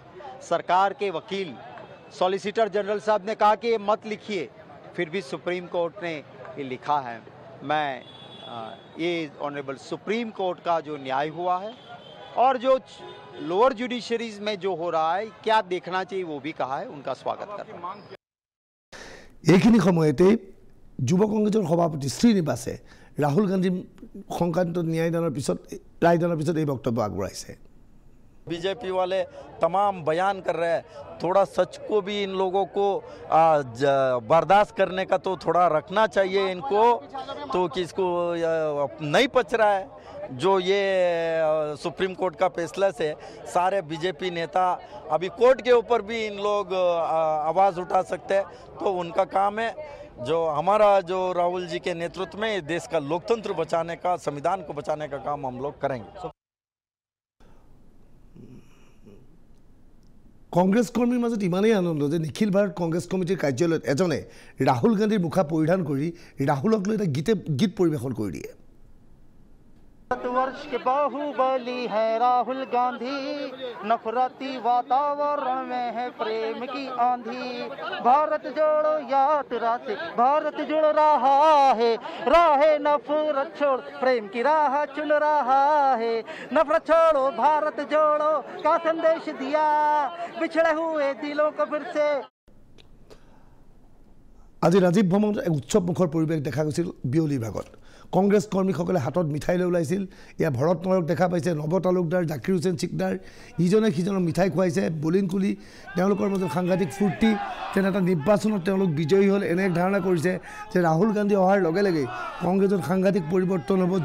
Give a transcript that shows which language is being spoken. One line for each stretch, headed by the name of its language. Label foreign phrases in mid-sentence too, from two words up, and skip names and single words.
Hindi: सरकार के वकील सॉलिसिटर जनरल साहब ने कहा कि ये मत लिखिए, फिर भी सुप्रीम कोर्ट ने ये लिखा है। मैं ये
English: honourable Supreme Court
Hindi: का जो न्याय हुआ है और जो
English: lower judiciaries
Hindi: में जो हो रहा है क्या देखना चाहिए वो भी कहा है, उनका स्वागत करता हूं।
Assamese: এইখিনি সময়তে যুৱ কংগ্ৰেছৰ সভাপতি শ্ৰীনিবাসে ৰাহুল গান্ধী সংক্ৰান্ত ন্যায়দানৰ পিছত ৰায়দানৰ পিছত এই বক্তব্য আগবঢ়াইছে।
Hindi: बीजेपी वाले तमाम बयान कर रहे हैं, थोड़ा सच को भी इन लोगों को बर्दाश्त करने का तो थोड़ा रखना चाहिए इनको, तो कि इसको नहीं पच रहा है जो ये सुप्रीम कोर्ट का फैसला से सारे बीजेपी नेता अभी कोर्ट के ऊपर भी इन लोग आवाज़ उठा सकते हैं, तो उनका काम है। जो हमारा जो राहुल जी के नेतृत्व में देश का लोकतंत्र बचाने का, संविधान को बचाने का काम हम लोग करेंगे।
Assamese: কংগ্ৰেছ কৰ্মীৰ মাজত ইমানেই আনন্দ যে নিখিল ভাৰত কংগ্ৰেছ কমিটিৰ কাৰ্যালয়ত এজনে ৰাহুল গান্ধীৰ মুখা পৰিধান কৰি ৰাহুলক লৈ এটা গীত পৰিৱেশন কৰি দিয়ে।
Hindi: वर्ष के बाहुबली है राहुल गांधी, नफरती वातावरण में है प्रेम की आंधी। भारत जोड़ो यात्रा से भारत जुड़ रहा है, राह नफरत छोड़ प्रेम की राह चुन रहा है। नफरत छोड़ो भारत जोड़ो का संदेश दिया, बिछड़े हुए दिलों को फिर से।
Assamese: আজি ৰাজীৱ ভ্ৰমণত এক উৎসৱমুখৰ পৰিৱেশ দেখা গৈছিল বিয়লিৰ ভাগত। কংগ্ৰেছ কৰ্মীসকলে হাতত মিঠাই লৈ ওলাইছিল। ইয়াত ভৰত নৰক দেখা পাইছে, নৱ তালুকদাৰ, জাকিৰ হুছেইন চিকদাৰ, ইজনে সিজনক মিঠাই খুৱাইছে। বলিন কুলি তেওঁলোকৰ মাজত সাংঘাতিক ফূৰ্তি, যেন এটা নিৰ্বাচনত তেওঁলোক বিজয়ী হ'ল এনে এক ধাৰণা কৰিছে যে ৰাহুল গান্ধী অহাৰ লগে লগে কংগ্ৰেছত সাংঘাতিক পৰিৱৰ্তন হ'ব।